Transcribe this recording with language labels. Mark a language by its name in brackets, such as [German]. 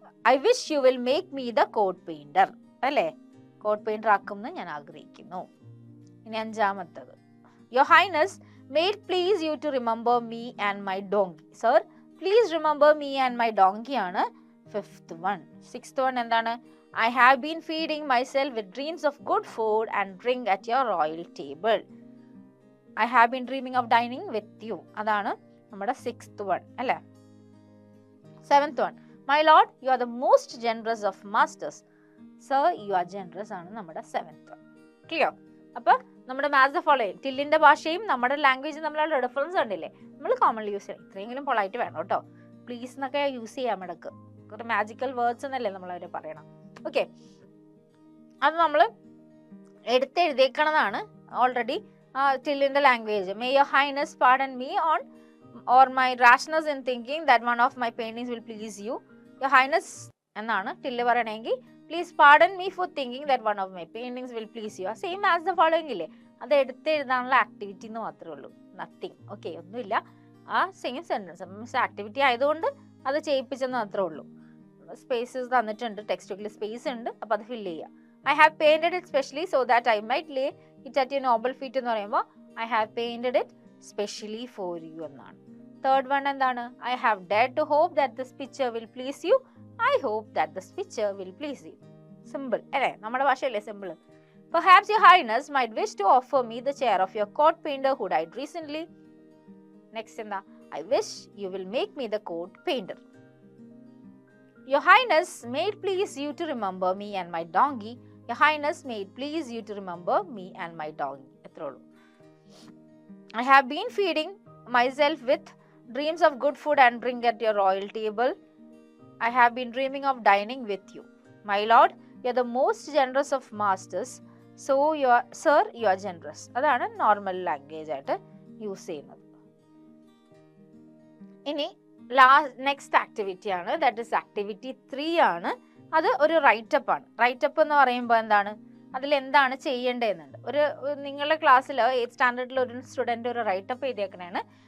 [English] I wish you will make me the coat painter. [Malayalam] അല്ലേ? Coat painter ആക്കുമെന്ന് ഞാൻ ആഗ്രഹിക്കുന്നു. ഇനി അഞ്ചാമത്തത്. [English] Your highness, may it please you to remember me and my donkey. Sir, please remember me and my donkey ആണ് fifth one. Sixth one എന്താണ്? I have been feeding myself with dreams of good food and drink at your royal table. I have been dreaming of dining with you. [Malayalam] അതാണ് നമ്മുടെ sixth one, അല്ലേ? Seventh one. [English] My lord, you are the most generous of masters. Sir, you are generous [Malayalam] ആണ് നമ്മുടെ [English] Seventh one. Clear? [Malayalam] അപ്പൊ നമ്മുടെ [English] Match the following. [Malayalam] ടില്ലിന്റെ ഭാഷയും നമ്മുടെ ലാംഗ്വേജും തമ്മിലുള്ള ഡിഫറൻസ് കണ്ടില്ലേ? നമ്മൾ കോമൺലി യൂസ് ചെയ്യണം. ഇത്രയെങ്കിലും പൊളൈറ്റ് വേണം കേട്ടോ. പ്ലീസ് എന്നൊക്കെ യൂസ് ചെയ്യാം ഇടക്ക്. ഒരു മാജിക്കൽ വേർഡ്സ് എന്നല്ലേ നമ്മൾ അവരെ പറയണം. ഓക്കെ, അത് നമ്മൾ എടുത്തെഴുതിയേക്കണതാണ് already. ടില്ലിന്റെ language. [English] May your highness pardon me on or my rashness in thinking that one of my paintings will please you. Your highness [Malayalam] എന്നാണ് ടില്ല് പറയണമെങ്കിൽ [English] Please pardon me for thinking that one of my paintings will please you. Same as the following [Malayalam] ഇല്ലേ? അത് എടുത്തെഴുതാനുള്ള activity എന്ന് മാത്രമേ ഉള്ളൂ. Nothing. Okay, ഒന്നുമില്ല. ആ same sentence activity ആയതുകൊണ്ട് അത് ചെയ്യിപ്പിച്ചെന്ന് മാത്രമേ ഉള്ളൂ. സ്പേസസ് തന്നിട്ടുണ്ട്, ടെക്സ്റ്റ് ബുക്കിൽ സ്പേസ് ഉണ്ട്, അപ്പോൾ അത് ഫില്ല് ചെയ്യുക. [English] I have painted it specially so that I might lay it at your noble feet [Malayalam] എന്ന് പറയുമ്പോൾ [English] I have painted it specially for you എന്നാണ്. Third one എന്താണ്? I have dared to hope that this picture will please you. I hope that this picture will please you. Simple അല്ലേ? [Malayalam] നമ്മുടെ ഭാഷയല്ലേ simple. [English] Perhaps your highness might wish to offer me the chair of your coat painter who died recently. Next എന്താ? I wish you will make me the coat painter. Your highness, may it please you to remember me and my donkey. Your highness, may it please you to remember me and my donkey. എത്രേ ഉള്ളൂ. I have been feeding myself with dreams of good food and drink at your royal table. I have been dreaming of dining with you. My lord, you are the most generous of masters. So you are, sir, you are generous. [Malayalam] അതാണ് normal language ആയിട്ട് use ചെയ്യുന്നത്. ഇനി next activity ആണ്, [English] that is activity 3 [Malayalam] ആണ്. അത് ഒരു writeup ആണ്. Writeup എന്ന് പറയുമ്പോൾ എന്താണ്, അതിൽ എന്താണ് ചെയ്യേണ്ടതെന്നുണ്ട്. ഒരു നിങ്ങളുടെ ക്ലാസ്സിൽ 8th സ്റ്റാൻഡേർഡിൽ ഒരു സ്റ്റുഡൻറ് ഒരു റൈറ്റപ്പ് എഴുതിയേക്കണേണ്.